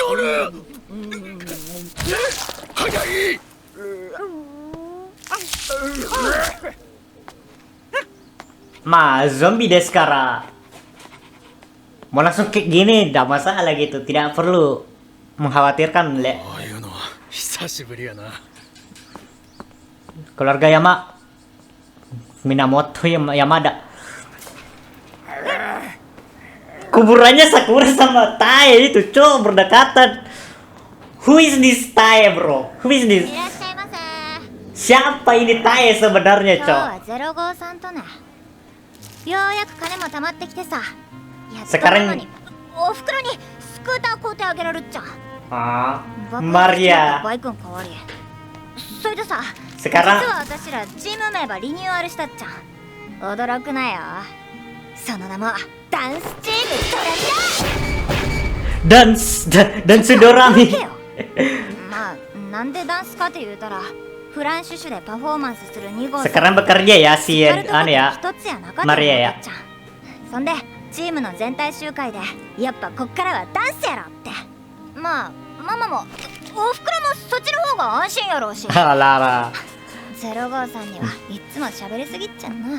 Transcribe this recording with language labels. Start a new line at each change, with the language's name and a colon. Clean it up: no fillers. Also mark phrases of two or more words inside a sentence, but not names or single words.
Indonesian: Zombie deh sekarang. Mau langsung kayak gini, tidak masalah gitu. Tidak perlu mengkhawatirkan, Le.
Japanese: ああいうのは久しぶりやな。
Indonesian: Keluarga Minamoto Yamada. Kuburannya Sakura sama Tae itu, cowok berdekatan.
English: Who is this Tae, bro? Who is this?
Japanese: いらっしゃいませ。
Indonesian: Siapa ini Tae sebenarnya,
Japanese: 今日
Indonesian: cowok?
Japanese: は05さんとね。ようやく金も貯まってきてさ。やっと
Indonesian: Sekarang
Japanese: ママにおふくろにスクーター買うてあげられるっちゃ。 Ah, 爆発しちゃっ Maria. たバイクの代わり。それでさ、
Indonesian: Sekarang
Japanese: 実は私らチーム名ばリニューアルしたっちゃ。驚くなよ。その名もダンスチームドラミだ。
Indonesian: dan Sudorami.
Japanese: まあなんでダンスかって言うたらフランシュシュでパフォーマンスする2号
Indonesian: Sekarang bekerja ya si
Japanese: やるとこ
Indonesian: anu ya.
Japanese: 一つやなかった
Indonesian: Maria ya.
Japanese: ちゃん。そんでチームの全体集会でやっぱこっからはダンスやろって。まあママもおふくろもそっちの方が安心やろうし。
Indonesian: Alah.
Japanese: 05さんにはいっつも喋りすぎっちゃんな。